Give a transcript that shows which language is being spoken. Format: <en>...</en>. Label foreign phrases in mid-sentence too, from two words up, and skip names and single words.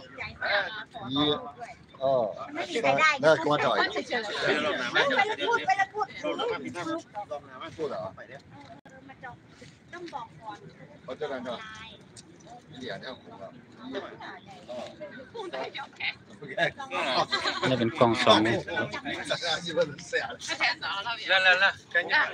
<zh>1、2、3，那跟我找一个。做的啊。</zh> <th>ต้องบอกก่อน</th> <zh>我这两个，脸这样红的。</zh> <th>นี่เป็นกล่องสอง</th> <zh>来，赶紧。</zh>